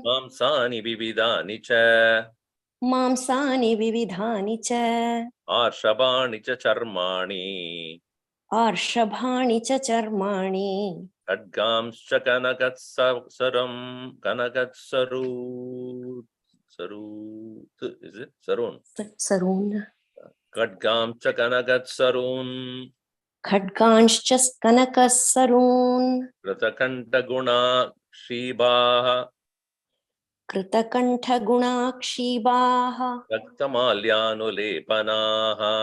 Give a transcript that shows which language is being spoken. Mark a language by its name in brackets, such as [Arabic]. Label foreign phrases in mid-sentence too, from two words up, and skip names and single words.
[Sanskrit] मांसानि विविधानि च. मांसानि विविधानि च. आर्षभाणि च चर्माणि. आर्षभाणि च चर्माणि. खड्गांश्च कनकत्सरम्. Kanakatsaru. [English] Is it? [Sanskrit] Sarun. Sarun. खड्गांश्च कनकत्सरून्. खड्गांश्च कनकस्सरून् कृतकण्ठगुणा क्षीभाः कृतकण्ठगुणाक्षीबाः रक्तमाल्यानुलेपनाः